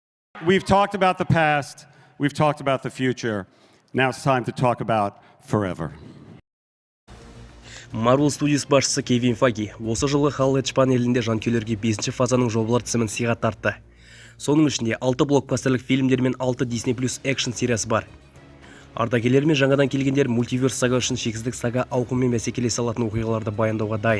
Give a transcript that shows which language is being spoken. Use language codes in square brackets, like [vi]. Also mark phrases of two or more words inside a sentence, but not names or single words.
[en] We've talked about the past, we've talked about the future. Now it's time to talk about forever. [kk] Marvel Studios басшысы Кевин Файги осы жылғы Hall H панелінде жанкүйерлерге 5-ші фазаның жобалар тізімін сыйға тартты. Соның ішінде 6 блокбастерлік фильмдер мен 6 Disney Plus экшн сериясы бар. Ардагерлер мен жаңадан келгендер мультиверс сага үшін шексіздік сага ауқыммен бәсекелесе алатын оқиғаларды баяндауға дайын.